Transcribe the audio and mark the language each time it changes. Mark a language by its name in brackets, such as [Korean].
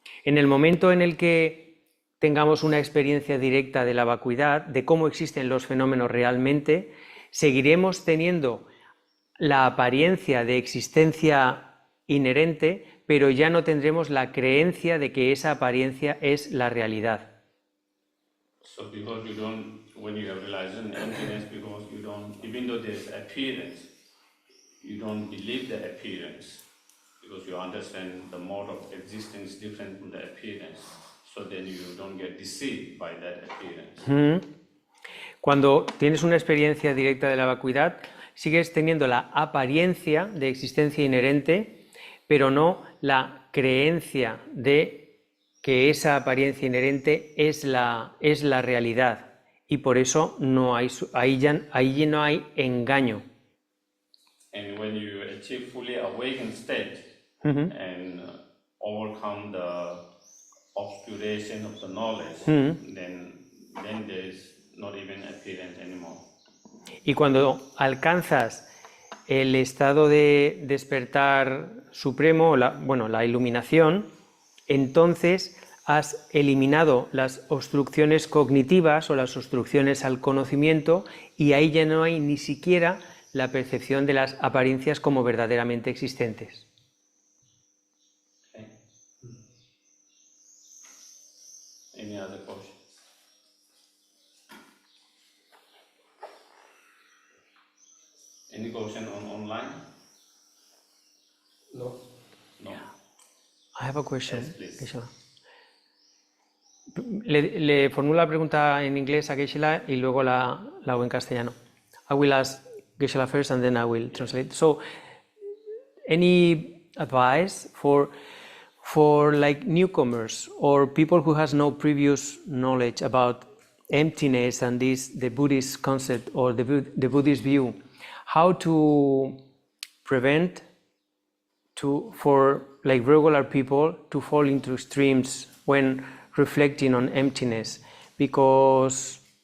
[Spanish] En el momento en el que tengamos una experiencia directa de la vacuidad, de cómo existen los fenómenos realmente, seguiremos teniendo la apariencia de existencia inherente, pero ya no tendremos la creencia de que esa apariencia es la realidad. [English] So because you don't, when you have realization emptiness, because you don't, even though there's appearance, you don't believe the appearance, because you understand the mode of existence is different from the appearance. So then you don't get deceived by that appearance. [Spanish] Cuando tienes una experiencia directa de la vacuidad, sigues teniendo la apariencia de existencia inherente, pero no la creencia de que esa apariencia inherente es la realidad, y por eso ahí ya no hay engaño. [English] And when you achieve fully awakened state and overcome the obscuration of the knowledge, then there is not even appearance anymore. [Spanish] Y cuando alcanzas el estado de despertar supremo, la iluminación, entonces has eliminado las obstrucciones cognitivas o las obstrucciones al conocimiento, y ahí ya no hay ni siquiera la percepción de las apariencias como verdaderamente existentes. [English] Okay. Any other questions? Any question online? No. No. I have a question. Yes, please. Geshe-la. [Spanish] Le formulo la pregunta en inglés a Geshe-la y luego la hago en castellano. [English] I will ask Geshe-la first and then I will translate. So, any advice for like newcomers or people who has no previous knowledge about emptiness and the Buddhist concept or the Buddhist view, how to prevent for like regular people to fall into streams when reflecting on emptiness? Because